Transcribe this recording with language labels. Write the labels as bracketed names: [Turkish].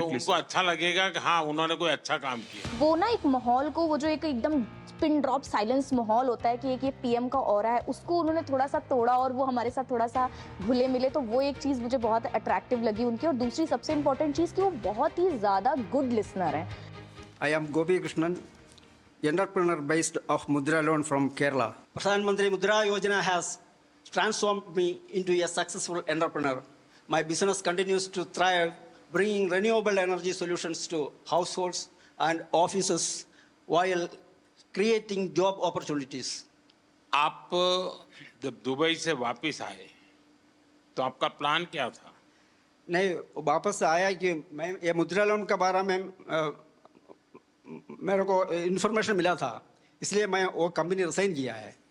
[Hindi] तो उनको अच्छा लगेगा कि हाँ उन्होंने कोई अच्छा काम किया। वो ना एक माहौल को, वो जो एक एकदम पिन ड्रॉप साइलेंस माहौल होता है कि एक ये पीएम का ऑरा है, उसको उन्होंने थोड़ा सा तोड़ा और वो हमारे साथ थोड़ा सा घुले मिले, तो वो एक चीज़ मुझे बहुत अट्रैक्टिव लगी उनकी। और दूसरी सबसे इम्पोर्टेंट चीज़ कि वो बहुत ही ज़्यादा गुड लिसनर हैं। [English] I am Gopi Krishnan, entrepreneur based of Mudra loan from Kerala. Pradhan Mantri Mudra Yojana has transformed me into a successful entrepreneur. My business continues to thrive, bringing renewable energy solutions to households and offices while creating job opportunities. [Hindi] आप जब Dubai से वापस आए तो आपका plan क्या था? नहीं, वापस आया कि मैं ये मुद्रा लोन के बारे में मेरे को इन्फॉर्मेशन मिला था, इसलिए मैं वो कंपनी रिसाइन किया है।